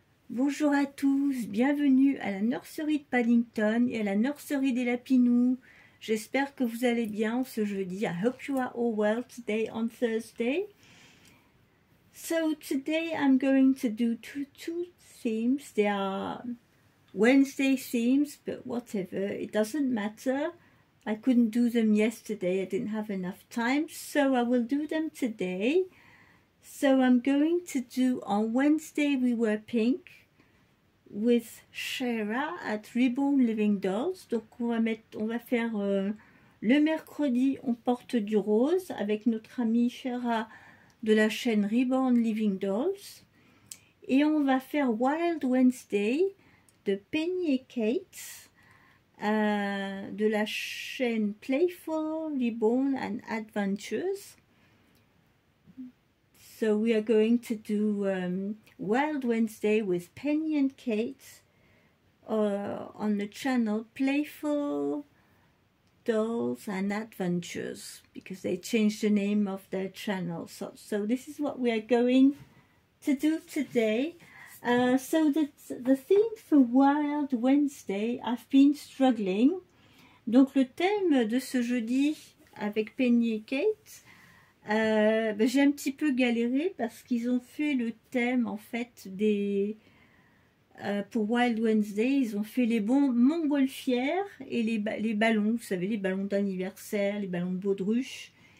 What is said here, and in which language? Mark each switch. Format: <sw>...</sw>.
<fr>Bonjour à tous, bienvenue à la nurserie de Paddington et à la nurserie des Lapinous. J'espère que vous allez bien ce jeudi.</fr> <en>I hope you are all well today on Thursday. So today I'm going to do two themes. They are Wednesday themes, but whatever, it doesn't matter. I couldn't do them yesterday, I didn't have enough time, so I will do them today. So I'm going to do, on Wednesday we were pink with Shara at Reborn Living Dolls.</en> <fr>Donc on va faire le mercredi, on porte du rose avec notre amie Shara de la chaîne Reborn Living Dolls. Et on va faire Wild Wednesday de Penny et Kate. De la chaîne Playful, Reborn and Adventures.</fr> <en>So we are going to do Wild Wednesday with Penny and Kate on the channel Playful Dolls and Adventures, because they changed the name of their channel. So this is what we are going to do today. So the theme for Wild Wednesday, I've been struggling.</en> <fr>Donc le thème de ce jeudi avec Penny et Kate, j'ai un petit peu galéré parce qu'ils ont fait le thème en fait pour Wild Wednesday, ils ont fait les montgolfières et les ballons, vous savez, les ballons d'anniversaire, les ballons de baudruche.</fr>